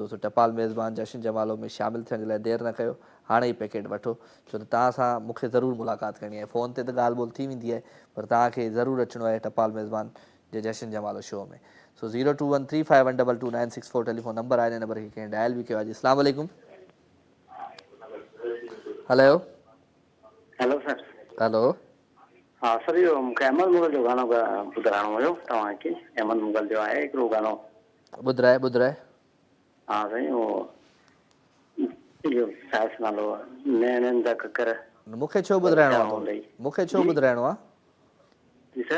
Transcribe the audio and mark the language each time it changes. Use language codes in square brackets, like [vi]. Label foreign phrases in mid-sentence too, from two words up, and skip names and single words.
[sd] सो टपाल मेज़बान जशन जमालो में शामिलु थियण जे लाइ देरि न कयो, हाणे ई पैकेट वठो, छो त तव्हां सां मूंखे ज़रूरु मुलाक़ात करणी आहे। फ़ोन ते त ॻाल्हि ॿोल थी वेंदी आहे, पर तव्हांखे ज़रूरु अचिणो आहे टपाल मेज़बान जे जशन जमालो शो में। सो 0213512296 टेलीफोन नंबर आहे, हिन नंबर खे कंहिं डायल बि कयो आहे। [ar] السلام عليكم. हेलो [sd] हेलो सर। हेलो, हाँ सर, इहो मूंखे अहमद मुगल जो गानो ॿुधाइणो हुयो तव्हांखे। अहमद मुगल जो आहे हिकिड़ो गानो। ॿुधाए। हाँ साईं, उहो इहो छा नालो आहे, नैणनि जा ककर। मूंखे छो ॿुधाइणो आहे? मूंखे छो ॿुधाइणो आहे? जी सर।